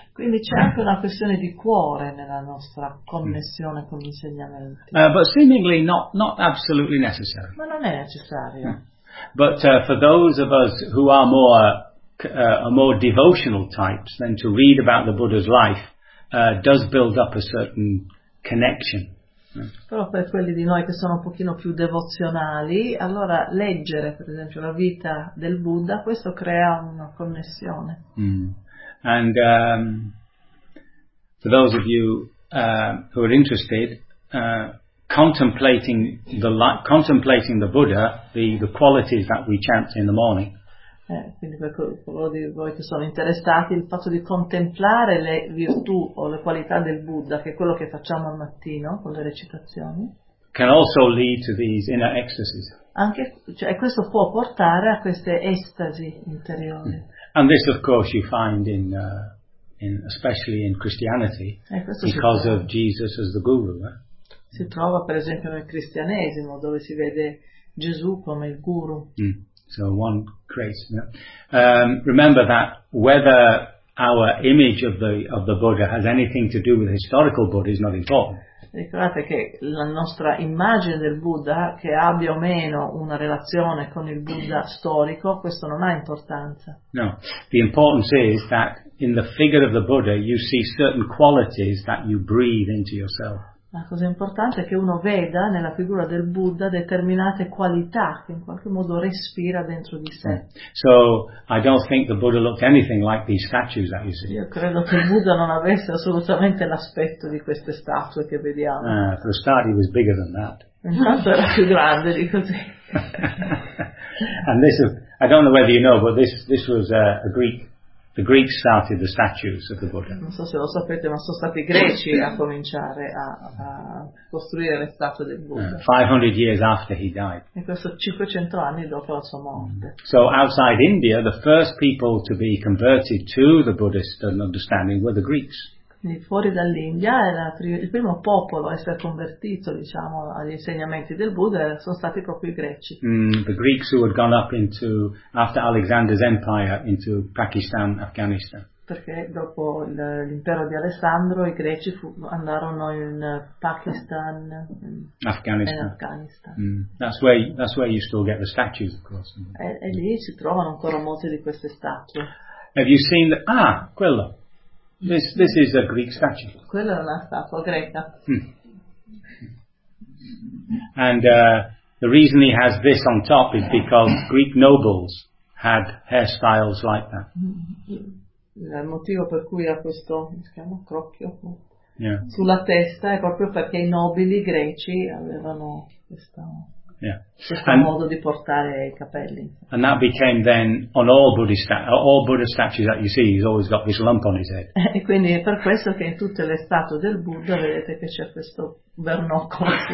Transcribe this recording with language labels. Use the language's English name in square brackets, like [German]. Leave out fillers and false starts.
[Italian] Quindi c'è anche una questione di cuore nella nostra connessione con l'insegnamento. [English] But seemingly not absolutely necessary. [Italian] Ma non è necessario. [English] But for those of us who are more devotional types, then to read about the Buddha's life does build up a certain connection. [Italian] Però per quelli di noi che sono un pochino più devozionali, allora leggere per esempio la vita del Buddha, questo crea una connessione. [English] And for those of you who are interested, contemplating the Buddha, the qualities that we chant in the morning. [Italian] Quindi per coloro di voi che sono interessati, il fatto di contemplare le virtù o le qualità del Buddha, che è quello che facciamo al mattino con le recitazioni, [English] can also lead to these inner ecstasies. [Italian] Anche, cioè, questo può portare a queste estasi interiori. [English] And this of course you find in especially in Christianity, because of Jesus as the guru. [Italian] Si trova per esempio nel cristianesimo, dove si vede Gesù come il guru. [English] So one creates. Yeah. Remember that whether our image of the Buddha has anything to do with historical Buddha is not important. [Italian] Ricordate che la nostra immagine del Buddha, che abbia o meno una relazione con il Buddha storico, questo non ha importanza. [English] No, the importance is that in the figure of the Buddha you see certain qualities that you breathe into yourself. [Italian] La cosa importante è che uno veda nella figura del Buddha determinate qualità che in qualche modo respira dentro di sé. [English] So, I don't think the Buddha looked anything like these statues that you see. [Italian] Io credo che il Buddha non avesse assolutamente l'aspetto di queste statue che vediamo. [English] For a start, he was bigger than that. [Italian] Intanto era più grande di così. [English] And this is, I don't know whether you know, but this was a Greek. The Greeks started the statues of the Buddha. [Italian] Non so se lo sapete, ma sono stati i greci a cominciare a costruire le statue del Buddha. [English] 500 years after he died. [Italian] E questo 500 anni dopo la sua morte. [English] So outside India, the first people to be converted to the Buddhist understanding were the Greeks. [Italian] Quindi fuori dall'India, il primo popolo a essere convertito, diciamo, agli insegnamenti del Buddha sono stati proprio i greci. [English] The Greeks who had gone up into, after Alexander's empire, into Pakistan, Afghanistan. [Italian] Perché dopo l'impero di Alessandro, i greci andarono in Pakistan, Afghanistan. [English] That's where you still get the statues, of course. [Italian] E lì si trovano ancora molte di queste statue. [English] Have you seen the, [Italian] quello. [English] This is a Greek statue. [Italian] Quella è una statua greca. [English] And the reason he has this on top is because Greek nobles had hairstyles like that. [Italian] Il motivo per cui ha questo, si chiama crocchio, sulla testa è proprio perché i nobili greci avevano questo modo di portare i capelli. [English] And that became then on all Buddha statues that you see, he's always got this lump on his head. [Italian] E quindi è per questo che in tutte le statue del Buddha vedete che c'è questo vernocolo.